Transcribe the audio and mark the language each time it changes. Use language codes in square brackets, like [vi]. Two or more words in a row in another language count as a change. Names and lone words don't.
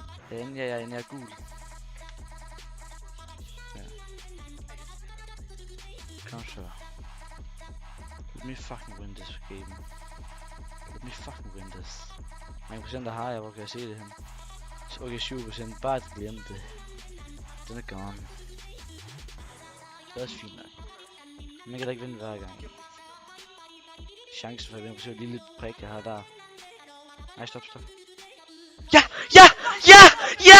[da] Jeg er inde, jeg er inde, jeg er gul. Ja. Kom så. [en] Let me fucking win this game. Let me fucking win this. [da] Mange procenter har jeg, hvor kan jeg se det hen? Okay, 7%, bare at glemme det. Den er gone. Det er også fint nok. Man kan da ikke vinde hver gang. Chancen for at vinde på så lille prik, jeg har der. Nej, stop. Ja! Ja! Ja! Ja!